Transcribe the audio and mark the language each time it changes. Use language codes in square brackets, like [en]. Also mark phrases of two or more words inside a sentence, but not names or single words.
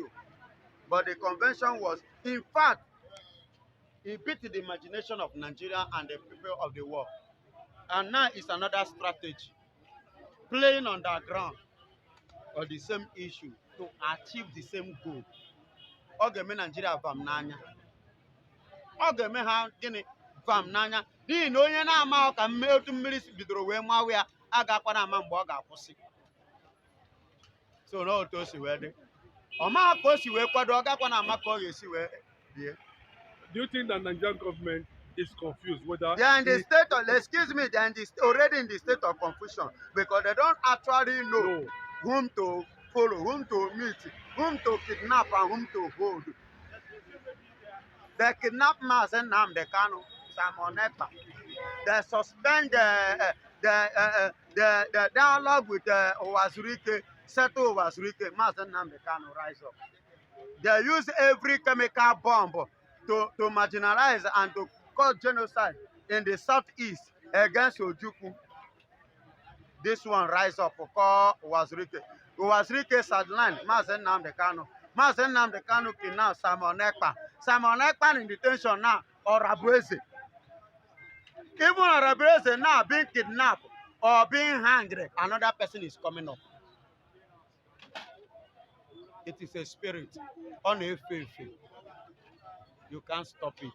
[en] But the convention was, in fact, he beat the imagination of Nigeria and the people of the world. And now it's another strategy. Playing on the ground or the same issue to achieve the same goal. [ig] Ọ ga-eme Nigeria vam n'anya. Ọ ga-eme ha gịnị vam n'anya. N'ihi na onye na-ama ka otu mmiri bidoro wee mawa ya agakwana ama mgbe ọ ga-akwụsị. So na otu o si wee dị. Ọ ma ka o si wee kwado, ọ gakwana ama ka ọ ga-esi wee bie. [en] Do you think that Nigerian government is confused whether they are in the state of, excuse me, they are already in the state of confusion because they don't actually know whom to follow, whom to meet, whom to kidnap and whom to hold. They kidnap Mazen Nnamdi Kanu, Simon Ekpa. They suspend the dialogue with Owazurike, settle Owazurike, Mazen Nnamdi Kanu rise up. They use every chemical bomb to marginalize and to cause genocide in the southeast against Ojukwu. This one rise up for call Owazurike. Owazurike sideline Mazen Nnamdi Kanu. Mazen Nnamdi Kanu kidnap Simon Ekpa. Simon Ekpa in detention now, or Rabueze. Even Rabueze now being kidnapped or being hanged, another person is coming up. It is a spirit on a faith. You can't stop it.